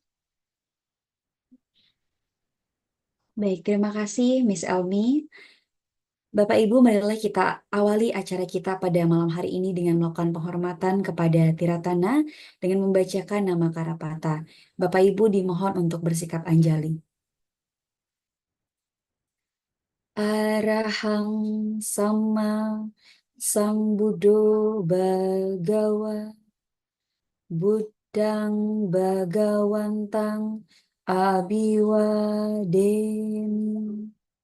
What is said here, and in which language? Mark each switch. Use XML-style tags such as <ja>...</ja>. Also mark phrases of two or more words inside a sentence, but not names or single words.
<id>Baik, terima kasih Miss Elmi. Bapak Ibu, marilah kita awali acara kita pada malam hari ini dengan melakukan penghormatan kepada Tiratana dengan membacakan nama Karapata. Bapak Ibu dimohon untuk bersikap anjali.</id> <pi>Arahang sama Sambuddho Bhagawa Buddhang Bhagawantang Abiwademi.</pi>